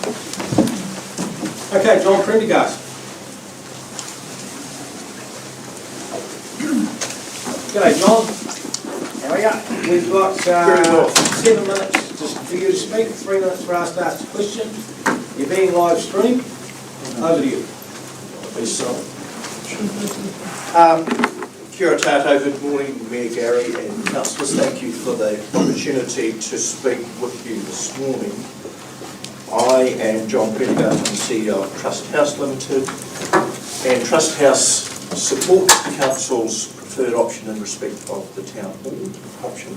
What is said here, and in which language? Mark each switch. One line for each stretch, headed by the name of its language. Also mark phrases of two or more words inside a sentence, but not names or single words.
English: Okay, John Prendergast. G'day, John. How are you? We've got 7 minutes just for you to speak, 3 minutes for us to ask a question. You're being live streamed. Over to you.
Māori: Kia ora tātou,
English: good morning, Mayor Gary and councillors. Thank you for the opportunity to speak with you this morning. I am John Prendergast, I'm CEO of Trust House Limited, and Trust House supports the council's preferred option in respect of the town hall option.